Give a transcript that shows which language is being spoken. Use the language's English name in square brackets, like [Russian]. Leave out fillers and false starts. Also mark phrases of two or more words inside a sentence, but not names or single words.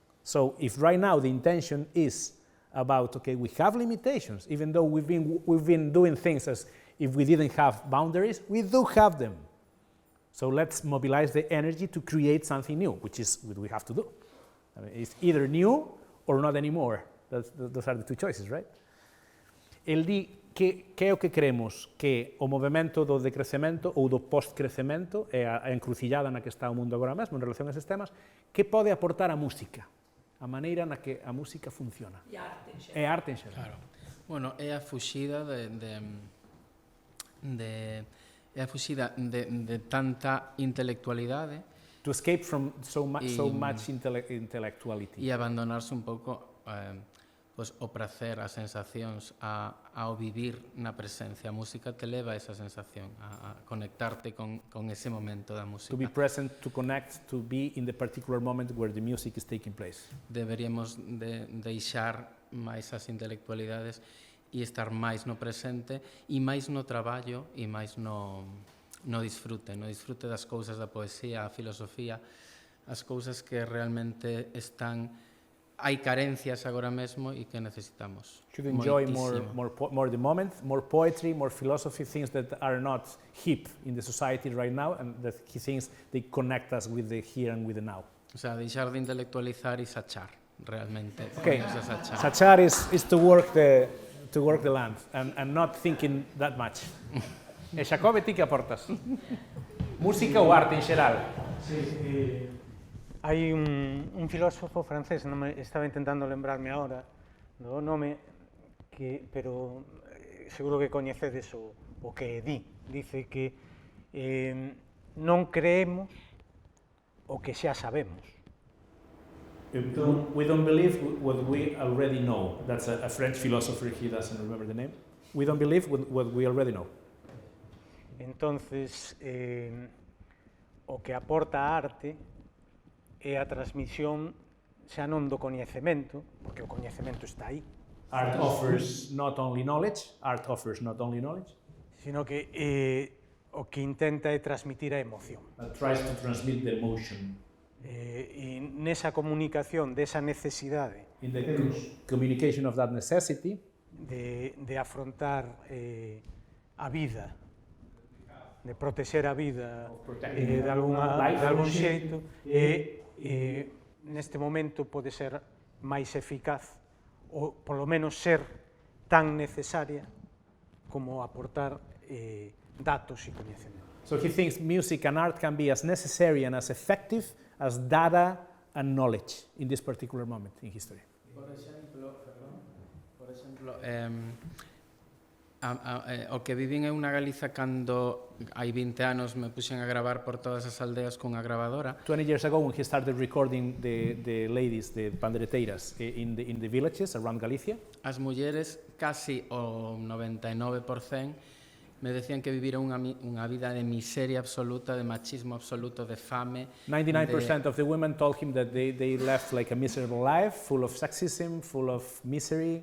[English] So if right now the intention is about, okay, we have limitations, even though we've been doing things as if we didn't have boundaries, we do have them. So let's mobilize the energy to create something new, which is what we have to do. I mean, it's either new or not anymore. Those are the two choices, right? [Galician] El di que é o que queremos que o movimento do decrecemento ou do post-crecemento é a encrucillada na que está o mundo agora mesmo en relación a esses temas, que pode aportar a música, a maneira na que a música funciona. E a arte en xeral. É arte en xeral. Claro. Bueno, é a fuxida de tanta intelectualidade. [English] To escape from so much intellectuality. [Galician] E abandonarse un pouco pues, o prazer, as sensacións, ao vivir na presencia. A música te leva a esa sensación, a conectarte con ese momento da música. [English] To be present, to connect, to be in the particular moment where the music is taking place. [Galician] Deberíamos deixar máis as intelectualidades e estar máis no presente e máis no traballo e máis no disfrute das cousas da poesía, a filosofía, as cousas que realmente están, hai carencias agora mesmo e que necesitamos. [English] Should enjoy more the moment, more poetry, more philosophy, things that are not hip in the society right now and that he thinks they connect us with the here and with the now. [Spanish] O sea, [Galician] deixar de intelectualizar e sachar, realmente. [English] Okay, sachar is to work the land and not thinking that much. [Galician] E Xacobe, ti que aportas? Música ou arte en xeral? Sí, hai un filósofo francés, non me estaba intentando lembrarme agora do nome, pero seguro que coñecedes o que di. Dice que non creemos o que xa sabemos. [English] We don't believe what we already know. That's a French philosopher, he doesn't remember the name. We don't believe what we already know. [Galician] Entonces, o que aporta a arte é a transmisión xa non do coñecemento, porque o coñecemento está aí. [English] Art offers not only knowledge, [Galician] sino que o que intenta é transmitir a emoción. [English] That tries to transmit the emotion. [Galician] E nesa comunicación desa necesidade, [English] in the communication of that necessity, [Galician] de afrontar a vida, de protexer a vida de algún xeito, neste momento pode ser máis eficaz ou polo menos ser tan necesaria como aportar datos e coñecemento. [English] So he thinks music and art can be as necessary and as effective as data and knowledge in this particular moment in history. [Galician] Por exemplo, o que vivín en unha Galiza cando hai 20 anos me puxen a gravar por todas as aldeas cunha grabadora. [English] 20 years ago when he started recording the ladies, the pandereteiras in the villages around Galicia. [Galician] As mulleres, casi o 99%, me decían que vivira unha vida de miseria absoluta, de machismo absoluto, de fame. [English] 99% of the women told him that they left like a miserable life, full of sexism, full of misery.